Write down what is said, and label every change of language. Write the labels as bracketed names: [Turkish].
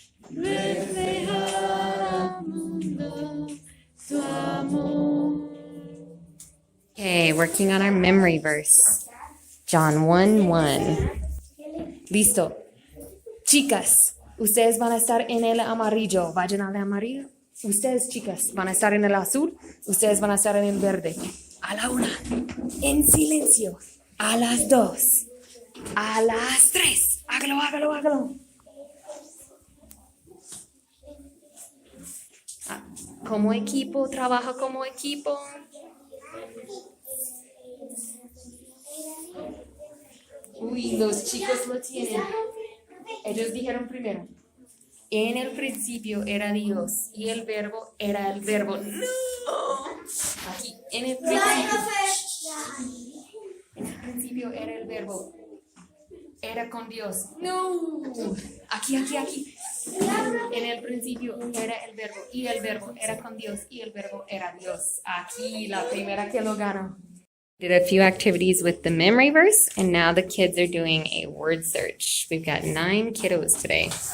[Spanish] reflejar al mundo tu amor. [English] Okay, working on our memory verse. [Spanish] John 1:1. Listo. Chicas, ustedes van a estar en el amarillo. Vayan al amarillo. Ustedes, chicas, van a estar en el azul. Ustedes van a estar en el verde. A la 1, en silencio. A las 2, a las 3. Hágalo, hágalo, hágalo. Como equipo, trabaja como equipo. Uy, los chicos lo tienen. Ellos dijeron primero. En el principio era Dios y el verbo era el verbo. ¡No! Aquí, en el principio era el verbo. Era con Dios. ¡No! Aquí. En el principio era el verbo y el verbo era con Dios y el verbo era Dios. Aquí, la primera que lo ganó. [English] Did a few activities with the memory verse, and now the kids are doing a word search. We've got 9 kiddos today.